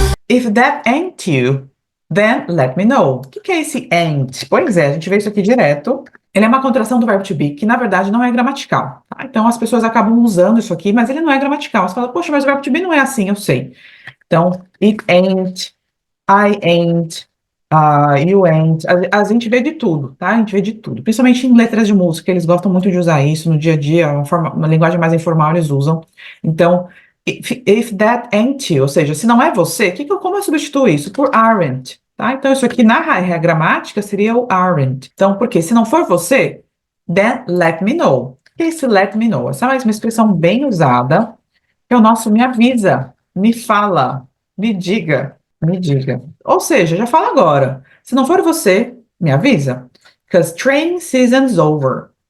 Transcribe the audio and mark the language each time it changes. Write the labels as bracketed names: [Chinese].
[English] If that ain't you, then let me know. [Portuguese] O que é esse ain't? Pois é, a gente vê isso aqui direto. Ele é uma contração do verbo to be, que na verdade não é gramatical. Tá? Então as pessoas acabam usando isso aqui, mas ele não é gramatical. Você fala, poxa, mas o verbo to be não é assim, eu sei. [English] Então, it ain't, I ain't, you ain't. [Portuguese] A gente vê de tudo, tá? A gente vê de tudo. Principalmente em letras de música, eles gostam muito de usar isso no dia a dia, uma linguagem mais informal eles usam. Então, [English] if that ain't you, [Portuguese] ou seja, se não é você, como eu substituo isso? Por aren't, tá? Então, isso aqui na gramática seria o aren't. Então, porque se não for você, [English] then let me know. [Portuguese] O que é esse let me know? Essa é uma expressão bem usada, que é o nosso me avisa, me fala, me diga, me diga. Ou seja, já fala agora. Se não for você, me avisa. [English] Because training season's over.